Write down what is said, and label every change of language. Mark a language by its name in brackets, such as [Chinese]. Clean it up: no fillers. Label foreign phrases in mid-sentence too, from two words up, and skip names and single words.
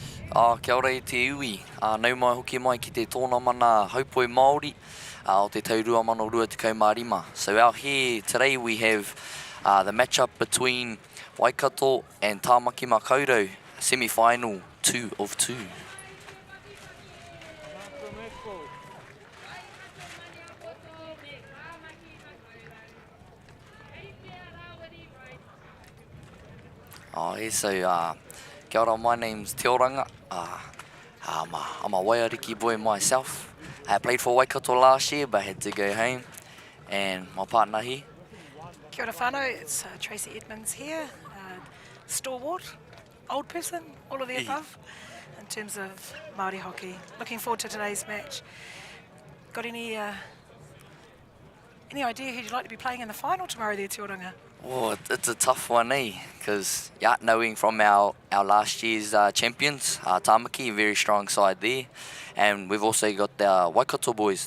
[Māori] Kia ora e te iwi. Nau mai hoki mai ki te tōna mana haupoi Māori o te taurua mano rua tekau mārima. [English] So out here today we have the matchup between Waikato and Tāmaki Makaurau, semi-final 2 of 2. [Māori] Kia ora, [English] my name's Te Oranga. I'm a Waiariki boy myself. I played for Waikato last year, but had to go home. And my partner here. [Māori] Kia ora whanau, [English] it's Tracy Edmonds here. Stalwart, old person, all of the above, in terms of Māori hockey. Looking forward to today's match. Got any idea who you'd like to be playing in the final tomorrow there, Te Oranga? Oh, it's a tough one, because knowing from our last year's champions, Tāmaki, very strong side there, and we've also got the Waikato boys.